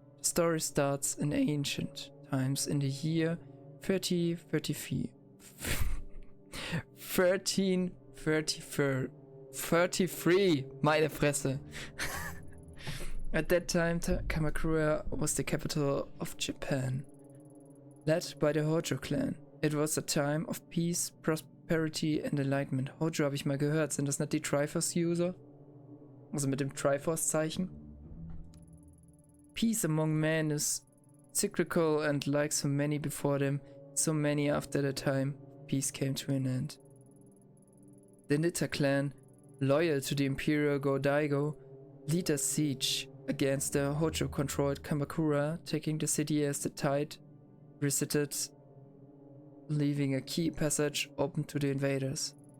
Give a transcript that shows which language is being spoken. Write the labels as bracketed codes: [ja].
[en] The story starts in ancient times in the year 1333, [de] meine Fresse. [en] At that time, Kamakura was the capital of Japan, led by the Hojo clan. It was a time of peace, prosperity and enlightenment. [de] Hojo habe ich mal gehört. Sind das nicht die Triforce-User? Also mit dem Triforce-Zeichen? [en] Peace among men is cyclical and like so many before them, so many after the time, peace came to an end. The Nitta clan, loyal to the Imperial Go-Daigo, lead a siege against the Hojo-controlled Kamakura, taking the city as the tide receded, leaving a key passage open to the invaders.